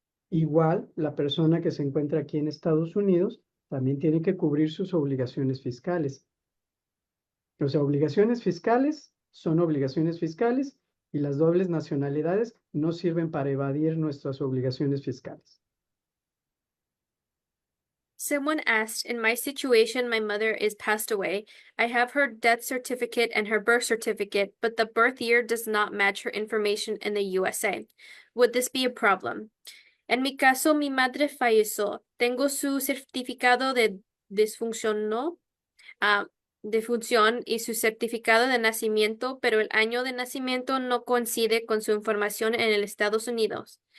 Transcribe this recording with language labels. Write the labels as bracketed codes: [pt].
[es] Igual la persona que se encuentra aquí en Estados Unidos también tiene que cubrir sus obligaciones fiscales. O sea, obligaciones fiscales son obligaciones fiscales y las dobles nacionalidades no sirven para evadir nuestras obligaciones fiscales. [en] Someone asked, in my situation, my mother is passed away. I have her death certificate and her birth certificate, but the birth year does not match her information in the USA. Would this be a problem? [es] En mi caso, mi madre falleció. Tengo su certificado de disfunción, ¿no? Defunción y su certificado de nacimiento, pero el año de nacimiento no coincide con su información en el Estados Unidos.